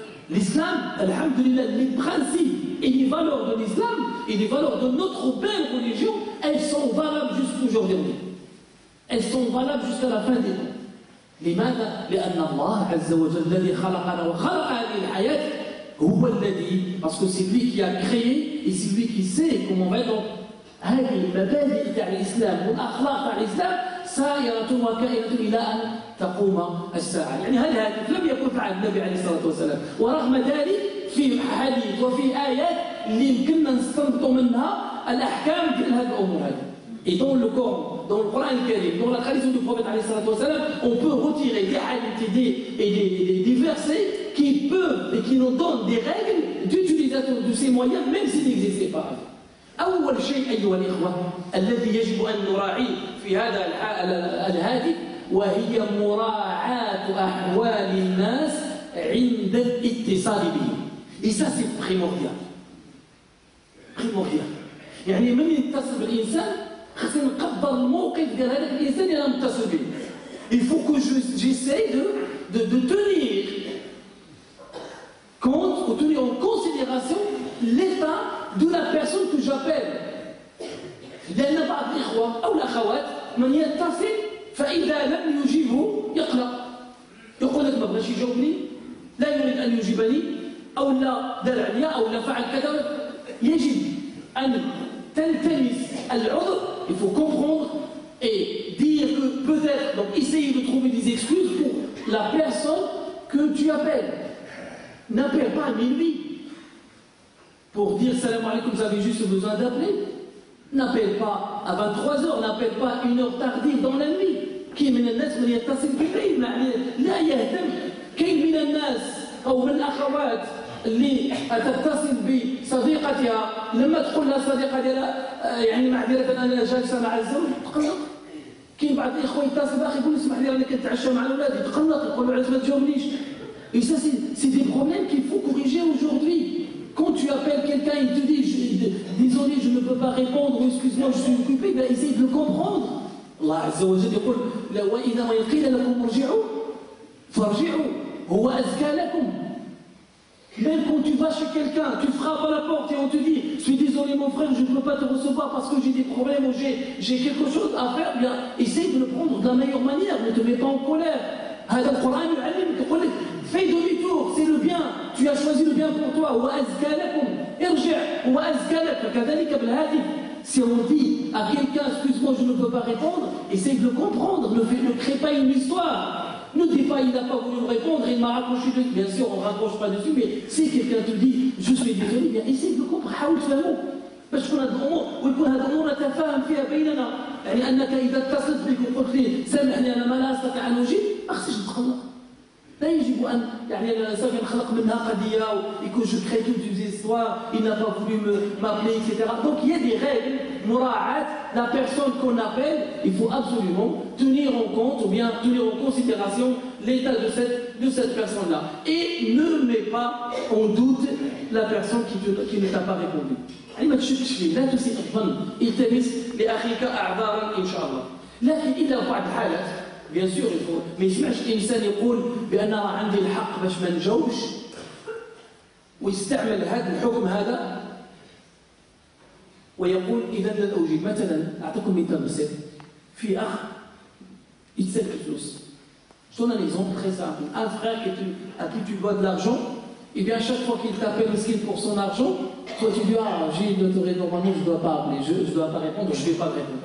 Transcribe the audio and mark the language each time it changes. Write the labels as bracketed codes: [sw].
[fr] L'islam, alhamdulillah, les principes et les valeurs de l'islam et les valeurs de notre belle religion, elles sont valables jusqu'aujourd'hui. Elles sont valables jusqu'à la fin des temps. [ar] لماذا؟ لأن الله عز وجل الذي خلقنا وخلق هذه الحياة هو الذي [fr] parce que c'est lui qui a créé et c'est lui qui sait comment on va [ar] donc هذه المبادئ تاع الإسلام والأخلاق تاع الإسلام سائرة وكائنة إلى أن تقوم الساعة. يعني هذا الهدف لم يكن في عهد النبي عليه الصلاة والسلام ورغم ذلك في حديث وفي آيات اللي يمكننا نستنبطوا منها الأحكام ديال هذه الأمور هذه. [fr] Et dans le Coran, dans le Coran al-Karim, dans la tradition du prophète alayhi salatu wa salam, on peut retirer des hadiths et des versets qui peuvent et qui nous donnent des règles d'utilisation de ces moyens même s'ils n'existaient pas. [ar] أول شيء أيها الإخوة الذي يجب أن نراعيه في هذا الهاتف وهي مراعاة أحوال الناس عند الاتصال بهم. [fr] Et ça c'est primordial. Primordial. [ar] يعني من يتصل بالإنسان خصنا نقدر الموقف ديال هذاك الإنسان اللي أنا متصل به. [fr] Il faut que j'essaie de tenir compte ou tenir en considération l'état de la personne que j'appelle. [ar] لأن بعض الإخوة أو الأخوات من يتصل فإذا لم يجيبه يقلق. يقول لك ما بغاش يجاوبني، لا يريد أن يجيبني، أو لا دار عليا، أو لا فعل كذا. يجب أن تلتمس العذر. [fr] Il faut comprendre et dire que peut-être, donc essayer de trouver des excuses pour la personne que tu appelles. N'appelle pas à minuit pour dire salam alaikum, vous avez juste besoin d'appeler. N'appelle pas à 23h, n'appelle pas une heure tardive dans la nuit. [ar] كاين من الناس من يتصل بالليل لا يهتم. كاين من الناس أو من الأخوات اللي تتصل بصديقتها لما تقول لها صديقة ديالها يعني معذرة أنا جالسة مع الزوج تقلق. كاين بعض الإخوة يتصل بأخي يقول اسمح لي أنا كنتعشى مع الأولاد يتقلق يقول له علاش ما تجاوبنيش. [fr] Et ça c'est des problèmes qu'il faut corriger aujourd'hui. Quand tu appelles quelqu'un, il te dit désolé, je ne peux pas répondre, ou excuse-moi, je suis occupé, ben essaye de le comprendre. [ar] Allah Azza wa Jalla يقول وإذا ما قيل لكم ارجعوا فارجعوا هو أزكى لكم. [fr] Même quand tu vas chez quelqu'un, tu frappes à la porte et on te dit je suis désolé mon frère, je ne peux pas te recevoir parce que j'ai des problèmes ou j'ai quelque chose à faire, bien essaye de le prendre de la meilleure manière, ne te mets pas en colère. [ar] هذا القرآن يعلمك يقول لك [fr] fais demi-tour, c'est le bien, tu as choisi le bien pour toi. [ar] وأزكى لكم ارجع وأزكى لك. كذلك بالهاتف [fr] Si on dit à quelqu'un, excuse-moi, je ne peux pas répondre, essaye de le comprendre, ne crée pas une histoire. Ne dis pas, il n'a pas voulu me répondre, il m'a raccroché dessus. Bien sûr, on ne raccroche pas dessus, mais si quelqu'un te dit, je suis désolé, bien essaye de comprendre, [ar] حاول تفهمه. باش تكون هذه الامور ويكون هذه الامور نتفاهم فيها بيننا، يعني انك اذا اتصلت بك وقلت لي سامحني انا ما لا استطيع ان اجيب، ما خصنيش نتخلق. لا يجب ان يعني انا صافي نخلق منها قضيه ويكون [fr] جو كري توت دي زيستوار il n'a pas voulu m'appeler etc. Donc il y a des règles مراعاة la personne qu'on appelle, il faut absolument tenir en compte ou bien tenir en considération l'état de cette personne-là et ne mets pas en doute la personne qui ne t'a pas répondu. [ar] يعني ما تشكش فيه، لا تسيء الظن، التمس لاخيك اعذارا ان شاء الله. لكن الا بعض الحالات [fr] بيان سور [ar] ما يسمعش الانسان يقول بان راه عندي الحق باش ما نجاوبش ويستعمل هذا الحكم هذا ويقول اذا لن اجيب. مثلا اعطيكم مثال بسيط، في اخ يتسلف الفلوس. [fr] Je donne un exemple très simple. Un frère à qui tu dois de l'argent, et bien à chaque fois qu'il t'appelle mesquine pour son argent, toi tu dis ah j'ai une autorité normalement je ne dois pas appeler, je ne dois pas répondre, je ne vais pas répondre.